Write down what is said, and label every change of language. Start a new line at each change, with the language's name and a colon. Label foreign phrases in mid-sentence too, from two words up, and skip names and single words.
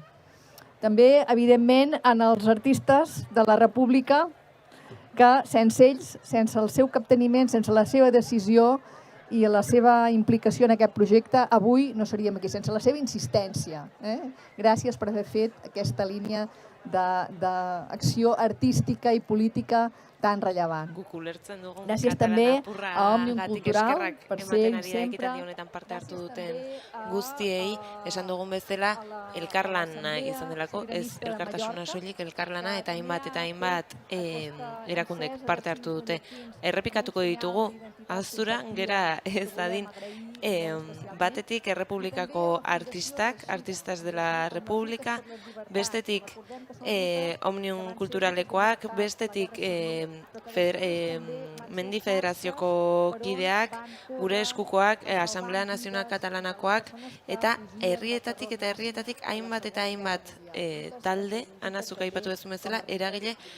Catalan: També, evidentment, en els artistes de la República, que sense ells, sense el seu capteniment, sense la seva decisió i la seva implicació en aquest projecte, avui no seríem aquí, sense la seva insistència. Gràcies per haver fet aquesta línia d'acció artística i política tan rellevant.
Basque: Guk ulertzen dugun
Catalan: Gràcies també Catalana a Òmnium
Basque: Purragatik
Catalan: Cultural
Basque: eskerrak
Catalan: per
Basque: ematen
Catalan: ser
Basque: ari da
Catalan: sempre.
Basque: ekitaldi honetan parte hartu duten guztiei, esan dugun bezala elkarlana izan delako, ez elkartasuna soilik elkarlana eta hainbat erakundek parte hartu dute. Errepikatuko ditugu, aztura gera ez dadin, batetik Errepublikako artistas de la República, bestetik Omnium Kulturalekoak, bestetik Mendi Federazioko kideak, gure eskukoak, Asamblea Nazional Katalanakoak, eta herrietatik hainbat talde, anazuk aipatu duzu bezala, eragile,